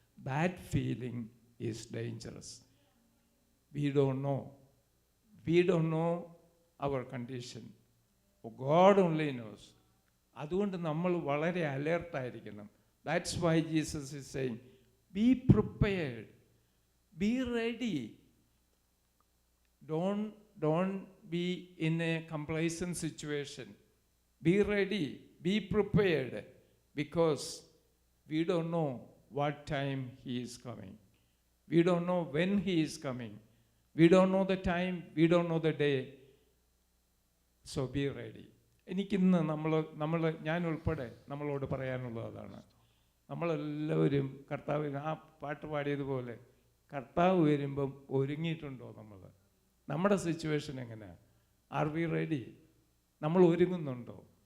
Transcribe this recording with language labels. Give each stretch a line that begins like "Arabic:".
English: That feeling is dangerous. We don't know our condition. God only knows.
Malayalam: അതുകൊണ്ട് നമ്മൾ വളരെ അലേർട്ടായിരിക്കണം.
English: That's why Jesus is saying, be prepared, be ready. Don't be in a complacent situation. Be ready, be prepared, because we don't know what time he is coming. We don't know when he is coming. We don't know the time, we don't know the day. So be ready.
Malayalam: എനിക്കിന്ന് ഞാൻ ഉൾപ്പെടെ നമ്മളോട് പറയാനുള്ളത് അതാണ്. നമ്മളെല്ലാവരും കർത്താവ് ആ പാട്ട് പാടിയതുപോലെ കർത്താവ് വരുമ്പം ഒരുങ്ങിയിട്ടുണ്ടോ? നമ്മുടെ സിറ്റുവേഷൻ എങ്ങനെയാണ്?
English: Are we ready?
Malayalam: നമ്മൾ ഒരുങ്ങുന്നുണ്ടോ?